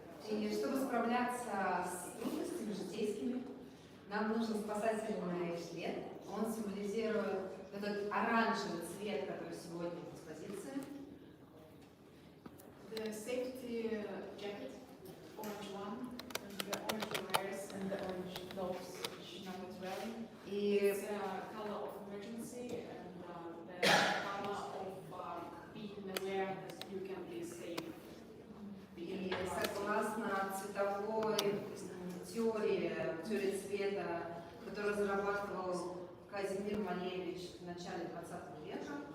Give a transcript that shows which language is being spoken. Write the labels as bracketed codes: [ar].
[ru] И чтобы справляться с трудностями житейскими, нам нужен спасательный жилет. Он символизирует этот оранжевый цвет, который сегодня в экспозиции. [en] The safety jacket, orange one, and the orange wires and the orange gloves which Nata is wearing. It's a color of emergency and the color of being aware that you can be safe. [ru] И согласно цветовой теории цвета, которую разрабатывал Казимир Малевич в начале 20 века,